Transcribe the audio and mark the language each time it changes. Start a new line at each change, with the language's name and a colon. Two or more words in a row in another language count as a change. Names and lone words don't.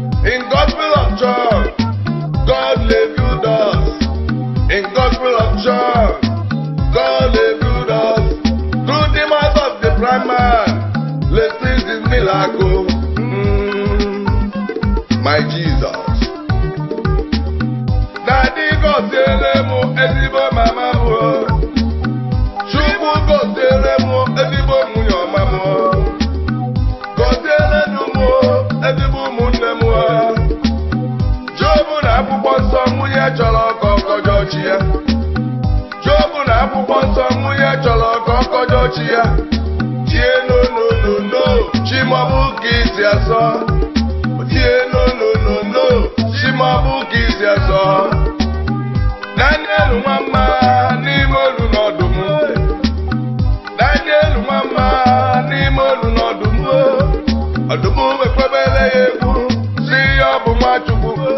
English: In Gospel of John, God revealed us. In Gospel of John, God revealed us. Through the mouth of the blind man, let's see this miracle. Mm, my Jesus. Daddy,
Igbo: gọziere m ezigbo mama m o. Chukwu gọziere m ezigbo nwunye ọma m o. Gọziere nụ m o, ezigbo ụmụnne m o. Job na akwụkwọ nsọ, nwunye chọrọ ka ọ gọjọọ chi ya. Job na akwụkwọ nsọ, mụ ya chọrọ ka ọ kọjọ chi ya. Tie no, no, no, no. Chi m, ọ bụ ka isi asọ. Tie no, no, no, no. Chi m, ọ bụ ka isi asọ. Daniel nwa mma n'ime olu n'ọdụm. Daniel nwa mma n'ime olu n'ọdụm. Ọdụm ekwebele ya egwu, sị ya ọ bụ Nwachukwu.